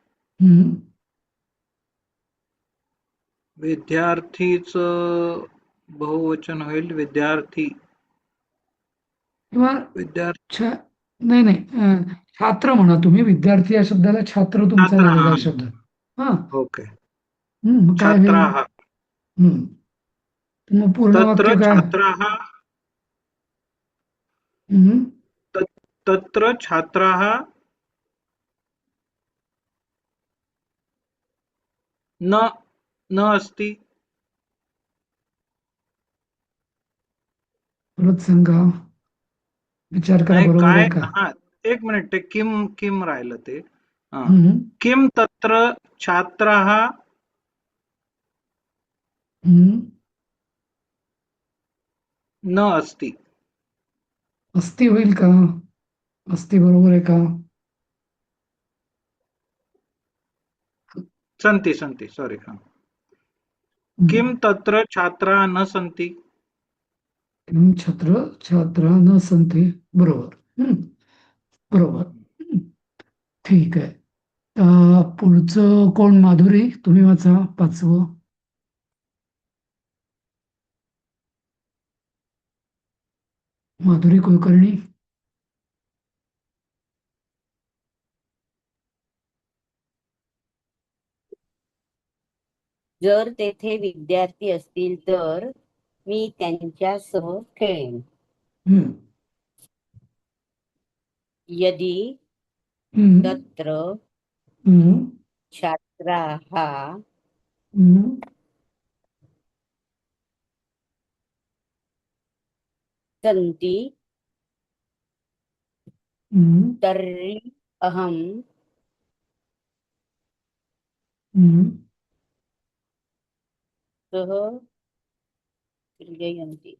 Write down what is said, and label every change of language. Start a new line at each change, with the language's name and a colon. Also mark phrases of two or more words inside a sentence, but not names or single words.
Marathi: विद्यार्थीच बहुवचन होईल. विद्यार्थी. किंवा विद्यार्थी. नाही नाही, छात्र म्हणा तुम्ही. विद्यार्थी या शब्दाला छात्र तुमचा छात्र. झालेला शब्द. हा. ओके. मग काय होईल? छात्राः. मग पूर्ण तत्र वाक्य काय?
Sanskrit: छात्राः. तत्र छात्राः न अस्ति.
Marathi: परत सांगा, विचार करा. नाही बरोबर काय. आहे का? हा, एक मिनिट. ते किम राहिलं ते.
Sanskrit: किम तत्र छात्राः न अस्ति.
Marathi: अस्ति होईल का? अस्ति बरोबर आहे का? संति. सॉरी. हा.
Sanskrit: किम तत्र छात्रा न सन्ति. किम छात्रा न सन्ति.
Marathi: बरोबर. बरोबर. ठीक आहे. पुढचं कोण? माधुरी, तुम्ही वाचा पाचवं. माधुरी कुलकर्णी. जर तेथे विद्यार्थी असतील तर मी त्यांच्यासह खेळेन.
Sanskrit: यदि तत्र छात्राः सन्ति तर्हि अहं सह क्रीडयन्ति.